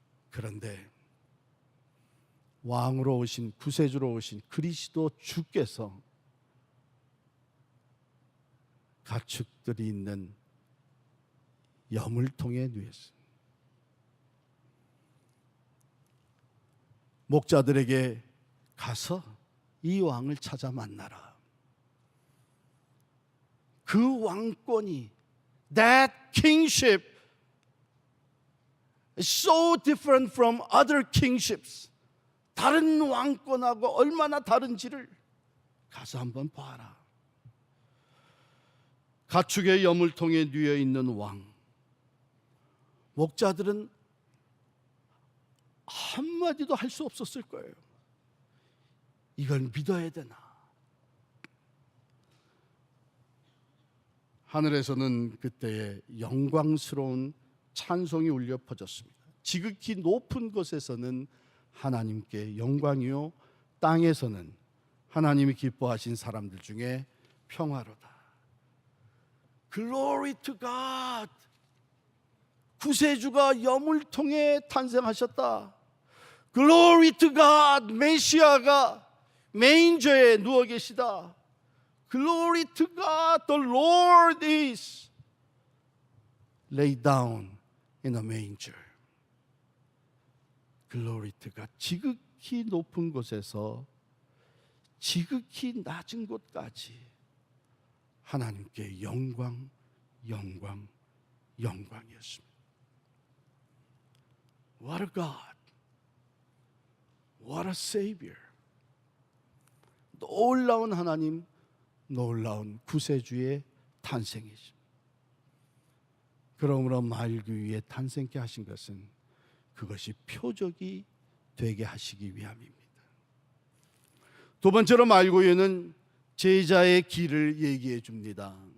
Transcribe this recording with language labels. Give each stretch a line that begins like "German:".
Korean: 그런데 왕으로 오신, 구세주로 오신 그리스도 주께서 가축들이 있는 여물통에 누였습니다. 목자들에게 가서 이 왕을 찾아 만나라. 그 왕권이,
English: that kingship is so different from other kingships.
Korean: 다른 왕권하고 얼마나 다른지를 가서 한번 봐라. 가축의 여물통에 누워 있는 왕. 목자들은 한마디도 할 수 없었을 거예요. 이걸 믿어야 되나? 하늘에서는 그때에 영광스러운 찬송이 울려 퍼졌습니다. 지극히 높은 곳에서는 하나님께 영광이요, 땅에서는 하나님이 기뻐하신 사람들 중에 평화로다.
English: Glory to God.
Korean: 구세주가 여물통에 탄생하셨다.
English: Glory to God.
Korean: 메시아가 메인저에 누워 계시다.
English: Glory to God. The Lord is laid down in a manger. Glory to God.
Korean: 지극히 높은 곳에서 지극히 낮은 곳까지 하나님께 영광, 영광, 영광이었습니다.
English: What a God. What a Savior.
Korean: 놀라운 하나님, 놀라운 구세주의 탄생이죠. 그러므로 말구 위에 탄생케 하신 것은 그것이 표적이 되게 하시기 위함입니다. 두 번째로 말구 위에는 제자의 길을 얘기해 줍니다.